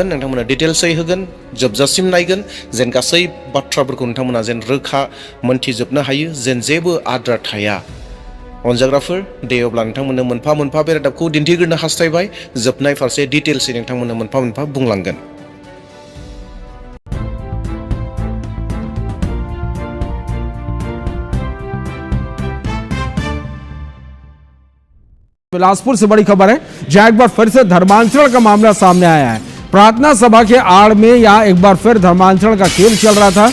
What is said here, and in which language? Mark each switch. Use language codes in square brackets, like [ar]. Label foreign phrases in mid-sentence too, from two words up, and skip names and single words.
[brx] नोंथांमोना डिटेल्सै होगोन, जोबजासिम नायगोन, जेन गासै बाथ्राफोरखौ नोंथांमोना जेन रोखा मोनथिजोबनो हायो, जेन जेबो आद्रा थाया। अनजाग्राफोर, दे अब्ला नोंथांमोननो मोनफा मोनफा बे रादाबखौ दिन्थिग्रोनो हास्थायबाय। जोबनाय फारसे डिटेल्सै नोंथांमोननो मोनफा मोनफा बुंलांगोन। [hi] बिलासपुर से बड़ी खबर है, जहां एक बार फिर से धर्मांतरण का मामला सामने आया है। प्रार्थना सभा के आड़ में यहां एक बार फिर धर्मांतरण का खेल चल रहा था।